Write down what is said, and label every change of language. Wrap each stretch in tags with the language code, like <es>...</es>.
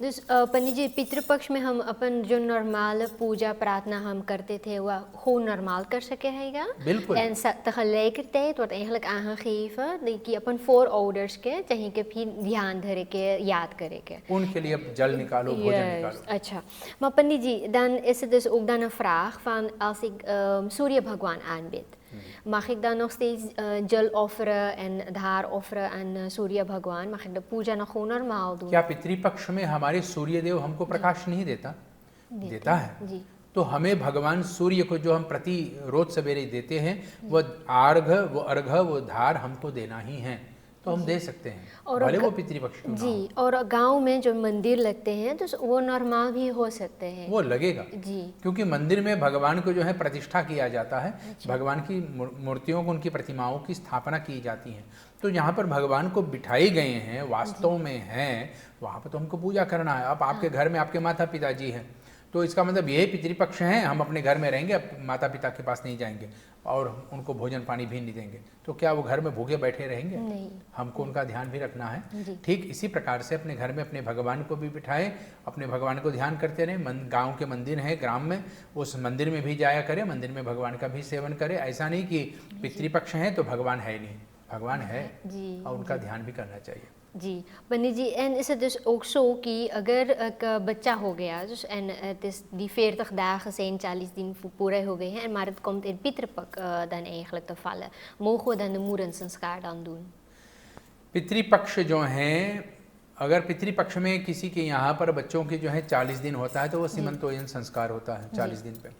<hi>पंडित जी, पितृपक्ष में हम अपन जो नॉर्मल पूजा प्रार्थना हम करते थे वह</hi> <nl>gewoon normaal</nl> <hi>कर सके हैगा। बिल्कुल।</hi> <nl>En tegelijkertijd wordt eigenlijk aangegeven</nl> <hi>कि अपन</hi> <nl>voorouders</nl> <hi>के चाहिए कि फिर ध्यान धरे के याद करे के उनके लिए जल निकालो, भोजन निकालो।</hi> <nl>अच्छा, maar पंडित जी, dan is het dus ook dan een vraag van als ik Surya भगवान aanbid, mag ik dan nog steeds jal offeren en धार offeren aan सूर्य भगवान? mag ik de पूजा nog gewoon normaal doen?</nl> <hi>क्या पितृपक्ष में हमारे सूर्य देव हमको प्रकाश नहीं देता? देता है जी। तो हमें भगवान सूर्य को जो हम रोज सवेरे देते हैं, वो अर्घ, वो धार हमको देना ही है। तो हम दे सकते हैं, और भले वो पितृपक्ष क्यों ना जी, और गांव में जो मंदिर लगते हैं तो वो नॉर्मल भी हो सकते हैं। वो लगेगा जी, क्योंकि मंदिर में भगवान को जो है प्रतिष्ठा किया जाता है, भगवान की मूर्तियों को, उनकी प्रतिमाओं की स्थापना की जाती है। तो जहाँ पर भगवान को बिठाई गए हैं, वास्तव में हैं, वहाँ पर तो हमको पूजा करना है। अब आपके घर में आपके माता पिताजी हैं, तो इसका मतलब यही पितृपक्ष हैं, हम अपने घर में रहेंगे, माता पिता के पास नहीं जाएंगे और उनको भोजन पानी भी नहीं देंगे, तो क्या वो घर में भूखे बैठे रहेंगे? नहीं। हमको उनका ध्यान भी रखना है। जी। ठीक इसी प्रकार से अपने घर में अपने भगवान को भी बिठाएं, अपने भगवान को ध्यान करते रहें। गांव के मंदिर है, ग्राम में, उस मंदिर में भी जाया करें, मंदिर में भगवान का भी सेवन करें। ऐसा नहीं कि पितृपक्ष है तो भगवान है नहीं, भगवान है जी, और उनका ध्यान भी करना चाहिए।</hi> <nl>जी, पंडित जी, en is het dus ook zo</nl> <hi>कि अगर एक बच्चा हो गया</hi> <nl>dus en het is die 40 dagen zijn</nl> <hi>40 दिन पूरे हो गए हैं</hi> <nl>en maar het komt in Pietrepak dan eigenlijk te vallen, mogen we dan de moederensanskaar dan doen?</nl> <hi>Pitrupaksha जो हैं, अगर पितृपक्ष में किसी के यहाँ पर बच्चों की जो है 40 दिन होता है तो वो सीमंतोयन संस्कार होता है 40 दिन पे।</hi>